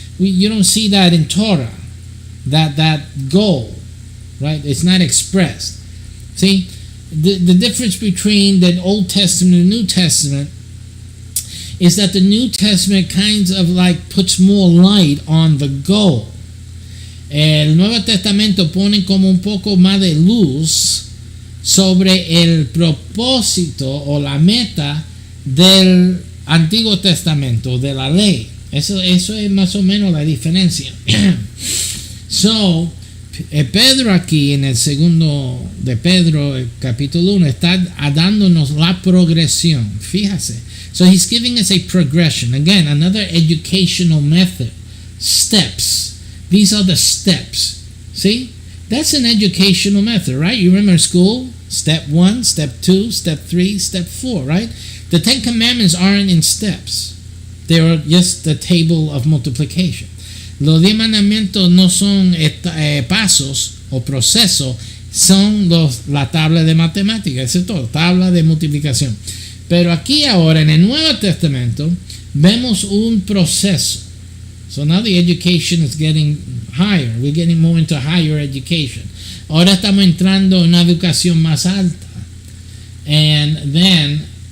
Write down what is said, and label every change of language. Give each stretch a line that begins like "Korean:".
English: You don't see that in Torah, that goal, right? It's not expressed. See, the difference between the Old Testament and the New Testament is that the New Testament kind of like puts more light on the goal.
Spanish: El Nuevo Testamento pone como un poco más de luz sobre el propósito o la meta del Antiguo Testamento, de la ley. Eso es más o menos la diferencia.
English: So,
Spanish: Pedro aquí en el segundo de Pedro, el capítulo 1, está dándonos la progresión. Fíjate.
English: So he's giving us a progression. Again, another educational method. Steps. These are the steps. See? That's an educational method, right? You remember school? Step 1, step 2, step 3, step 4, right? The 10 Commandments aren't in steps. They are just the table of multiplication.
Spanish: Los 10 mandamientos no son pasos o procesos, son la tabla de matemáticas, eso es todo, tabla de multiplicación. Pero aquí ahora en el Nuevo Testamento vemos un proceso.
English: So now the education is getting higher. We're getting more into higher education.
Spanish: Ahora estamos entrando en una educación más alta.
English: And then